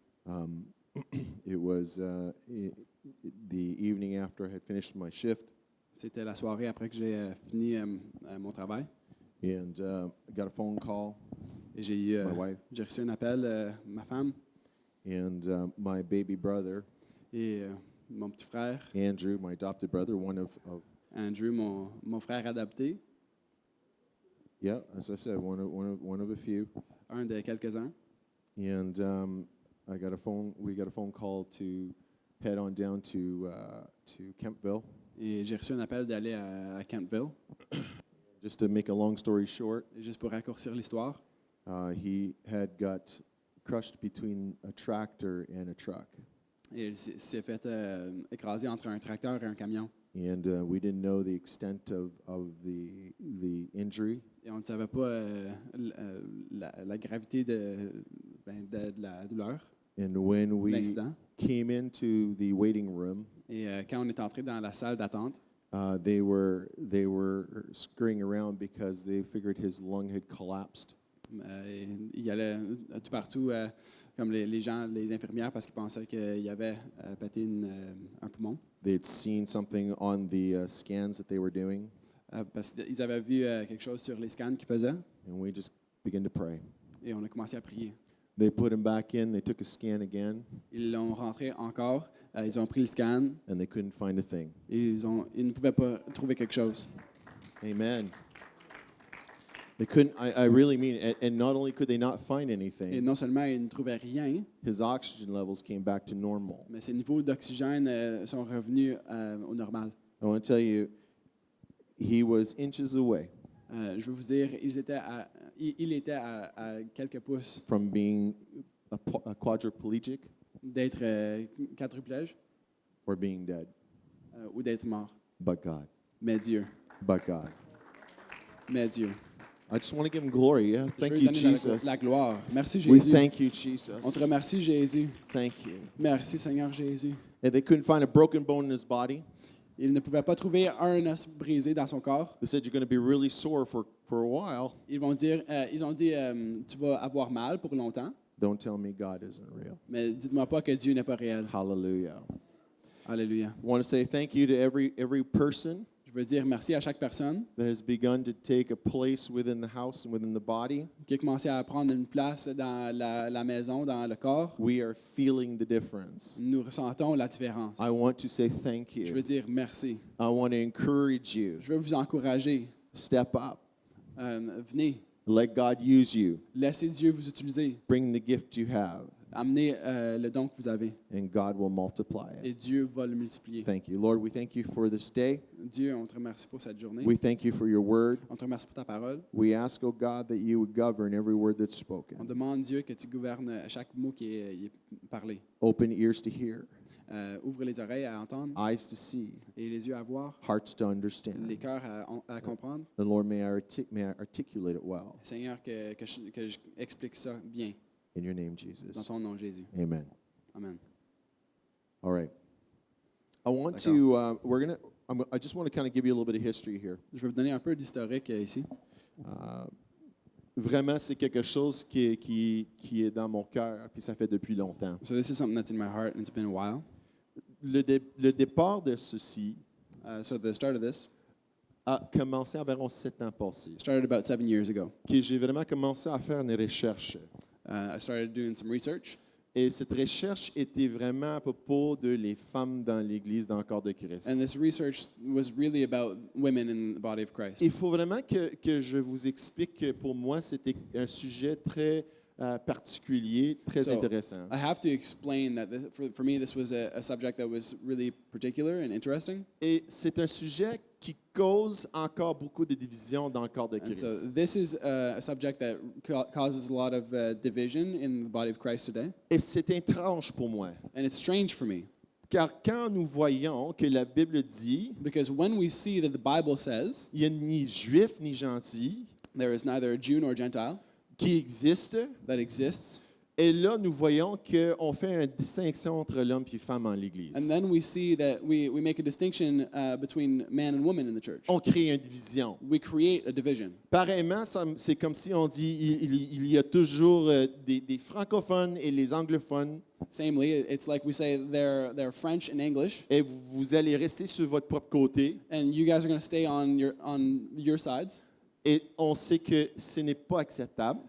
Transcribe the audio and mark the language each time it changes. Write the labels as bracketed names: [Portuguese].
[English] Um, it was the evening after I had finished my shift, [French] C'était la soirée après que j'ai fini mon travail. [English] and I got a phone call. [French] Et j'ai [English] My wife [French] j'ai reçu un appel, ma femme [English] and my baby brother, [French] et mon petit frère, [English] Andrew, my adopted brother, one of [French] Andrew, mon frère adopté, [English] yeah, as I said, one of a few. [French] un de quelques-uns. [English] And we got a phone call to head on down to Kempville. [French] Et j'ai reçu un appel d'aller à Kentville. [English] Just to make a long story short, [French] Et juste pour raccourcir l'histoire, [English] he had got crushed between a tractor and a truck. [French] et il s'est fait écraser entre un tracteur et un camion. [English] And we didn't know the extent of the injury. [French] Et on ne savait pas la gravité de la douleur, [English] And when [French] de [English] we [French] l'accident. [English] came into the waiting room, [French] Et quand on est entré dans la salle d'attente, [English] they were scurrying around because they figured his lung had collapsed. [French] il y allait tout partout, comme les gens, les infirmières, parce qu'ils pensaient qu'il y avait pété un poumon. [English] They had seen something on the scans that they were doing, [French] Parce qu'ils avaient vu quelque chose sur les scans qu'ils faisaient. [English] and we just began to pray. [French] Et on a commencé à prier. [English] They put him back in. They took a scan again, [French] Ils l'ont rentré encore. Ils ont pris le scan. [English] and they couldn't find a thing. [French] Et ils ne pouvaient pas trouver quelque chose. [English] Amen. They couldn't. I really mean it. And not only could they not find [French] Et [English] anything, [French] non seulement ils ne trouvaient rien, [English] his oxygen levels came back to normal. [French] mais ses niveaux d'oxygène sont revenus au normal. [English] I want to tell you, he was inches away [French] Je veux vous dire, il était à quelques pouces [English] from being a quadriplegic [French] d'être quadruplège [English] or being dead. [French] Ou d'être mort. [English] But God. [French] Mais Dieu. [English] But God. [French] Mais Dieu. [English] I just want to give him glory. Yeah. [French] Je [English] Thank [French] veux [English] you, [French] donner [English] Jesus. [French] la gloire. Merci [English] We [French] Jésus. [English] thank you, [French] On te [English] Jesus. [French] remercie Jésus. [English] Thank you. [French] Merci Seigneur Jésus. [English] And they couldn't find a broken bone in his body. [French] Il ne pouvait pas trouver un os brisé dans son corps. [English] They said you're going to be really sore for a while. [French] Ils ont dit, tu vas avoir mal pour longtemps, [English] Don't tell me God isn't real. [French] mais dites-moi pas que Dieu n'est pas réel. [English] Hallelujah. [French] Alléluia. [English] I want to say thank you to every person [French] Je veux dire merci à chaque personne [English] that has begun to take a place within the house and within the body. [French] qui a commencé à prendre une place dans la maison, dans le corps. [English] We are feeling the difference. [French] Nous ressentons la différence. [English] I want to say thank [French] Je [English] you. [French] veux dire merci. [English] I want to encourage you. [French] Je veux vous encourager. [English] Step up. [French] Venez. [English] Let God use you. [French] Laissez Dieu vous utiliser. [English] Bring the gift you have, [French] Amenez le don que vous avez. [English] and God will multiply [French] Et [English] it. [French] Dieu va le multiplier. [English] Thank you. Lord, we thank you for this day. [French] Dieu, on te remercie pour cette journée. [English] We thank you for your word. [French] On te remercie pour ta parole. [English] We ask, oh God, that you would govern every word that's [French] On [English] spoken. [French] demande, Dieu, que tu gouvernes chaque mot qui est parlé. [English] Open ears to hear, [French] Ouvre les oreilles à entendre [English] eyes to see, [French] et les yeux à voir, [English] hearts to understand. [French] les cœurs à comprendre. [English] And Lord, may I articulate it well. [French] Seigneur, que je explique ça bien [English] In your name, [French] dans [English] Jesus. [French] ton nom, Jésus. [English] Amen. [French] Amen. [English] All right. I want [French] D'accord. [English] to, I just want to kind of give you a little bit of history here. [French] Je vais vous donner un peu d'historique ici. Vraiment, c'est quelque chose qui est dans mon cœur, puis ça fait depuis longtemps. [English] So this is something that's in my heart and it's been a while. [French] Le départ de ceci [English] So the start of this [French] a commencé environ 7 ans passés. [English] started about 7 years ago. [French] Que j'ai vraiment commencé à faire une recherche. [English] I started doing some research. [French] Et cette recherche était vraiment à propos de les femmes dans l'Église dans le corps de Christ. [English] And this research was really about women in the body of Christ. [French] Il faut vraiment que je vous explique que pour moi, c'était un sujet très particulier, très [English] So, [French] intéressant. [English] I have to explain that for me this was a subject that was really particular and interesting. [French] Et c'est un sujet qui cause encore beaucoup de divisions dans le corps de [English] And so [French] Christ. [English] this is a subject that causes a lot of division in the body of Christ today. [French] Et c'est étrange pour moi. [English] And it's strange for me [French] Car quand nous voyons que la Bible dit [English] because when we see that the Bible says [French] il n'y a ni juif ni gentil [English] there is neither a Jew nor Gentile [French] qui existe, [English] that exists, [French] Et là, nous voyons qu'on fait une distinction entre l'homme et femme en l'Église. [English] And then we see that we make a distinction between man and woman in the church. [French] On crée une division. [English] We create a division. [French] Pareillement, c'est comme si on dit il y a toujours des francophones et les anglophones. [English] Samely, it's like we say they're French and English, [French] Et vous allez rester sur votre propre côté. [English] and you guys are going to stay on your sides. [French] Et on sait que ce n'est pas acceptable.